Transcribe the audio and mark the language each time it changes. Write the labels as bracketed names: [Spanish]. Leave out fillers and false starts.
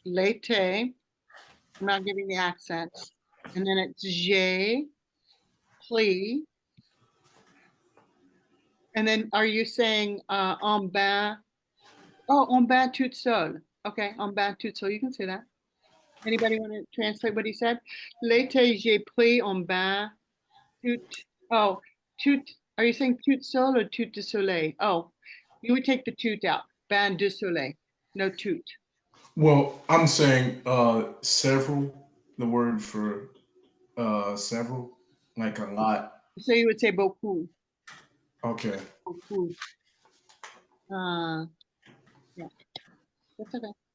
[French] L'été, [English] I'm not giving the accents. And then it's [French] j'ai pris. [English] And then are you saying [French] en bain? [English] Oh, [French] en bain toute seule. [English] Okay, [French] en bain tout seul, [English] you can say that. Anybody want to translate what he said? [French] L'été, j'ai pris en bain tout, oh, tout, [English] are you saying [French] tout seul or tout de soleil? [English] Oh, you would take the tout out, [French] bain de soleil, [English] no tout. Well, I'm saying several, the word for several, like a lot. So you would say beaucoup, Okay. beaucoup. Yeah, that's okay.